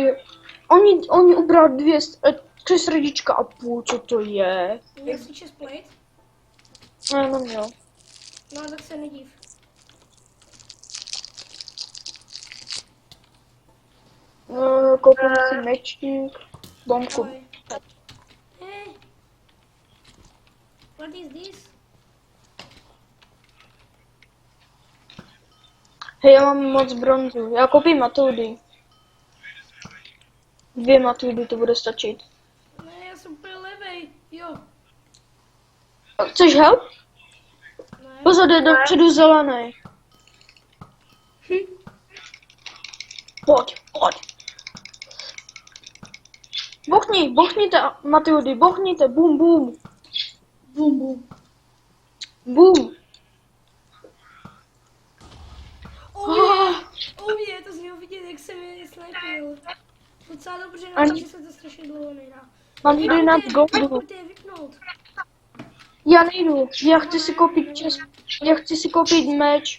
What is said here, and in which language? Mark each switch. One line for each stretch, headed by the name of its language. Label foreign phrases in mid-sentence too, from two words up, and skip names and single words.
Czech: Oni ubrali 3 srdíčka a půl, co to je? Měl si chestplate? Ne, neměl. No tak se nediv. Koupím si mečník, bombku. Ahoj.
English: Hey. What is this?
Czech: Hej, já mám moc bronzu. Já koupím Matildy. 2 Matildy, to bude stačit. Ne, já jsem úplně levej. Jo. Chceš help? Ne. Pozor, jde dopředu zelený. Pojď. Bochněte, Matildy, bochněte, bum, bum. Bum, bum. Bum. Oh je, to z něho vidět, jak jsem je snipil. Docela dobře, na to, Ani- že se to strašně dlouho nehrá. Mám 11 goldu. Pojďte je vypnout. Já nejdu, já chci si koupit meč.